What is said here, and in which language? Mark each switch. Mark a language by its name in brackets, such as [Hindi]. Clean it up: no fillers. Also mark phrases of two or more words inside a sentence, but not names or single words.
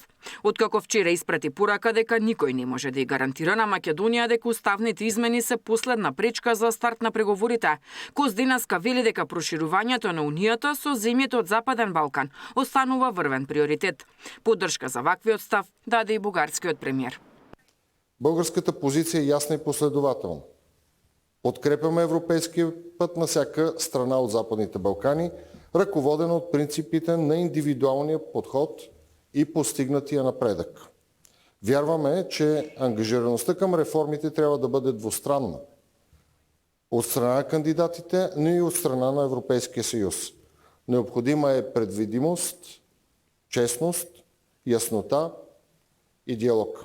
[Macedonian] Откако вчера испрати порака дека никој не може да ја гарантира на Македонија дека уставните измени се последна пречка за старт на преговорите, Кос денеска вели дека проширувањето на Унијата со земјите од Западен Балкан останува врвен приоритет. Поддршка за ваквиот став даде и бугарскиот премиер. [Bulgarian] Българската позиција е јасна и последователна. Подкрепяме европейскиот пат на всяка страна од Западните Балкани, раководена од принципите на индивидуалниот подход и постигнатија напредък. Вярваме, че ангажираността към реформите трябва да бъде двустранна. От страна на кандидатите, но и от страна на Европейския съюз. Необходима е предвидимост, честност, яснота и диалог.